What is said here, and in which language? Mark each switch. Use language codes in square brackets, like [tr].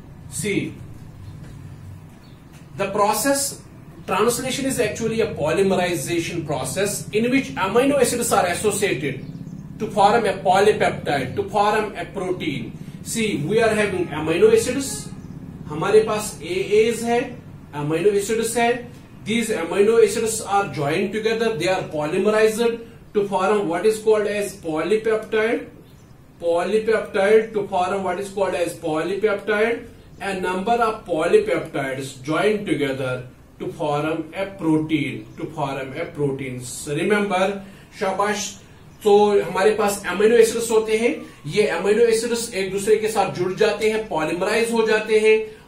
[en] See, the process translation is actually a polymerization process in which amino acids are associated to form a polypeptide, to form a protein. See, we are having amino acids. [hi] हमारे पास AAs है, amino acids है. [en] These amino acids are joined together. They are polymerized to form what is called as polypeptide. To form what is called as polypeptide. A number of polypeptides joined together to form a protein. So remember, शाबाश. [hi] तो हमारे पास amino acids होते हैं. ये amino acids एक दूसरे के साथ जुड़ जाते हैं, पॉलीमराइज हो जाते हैं.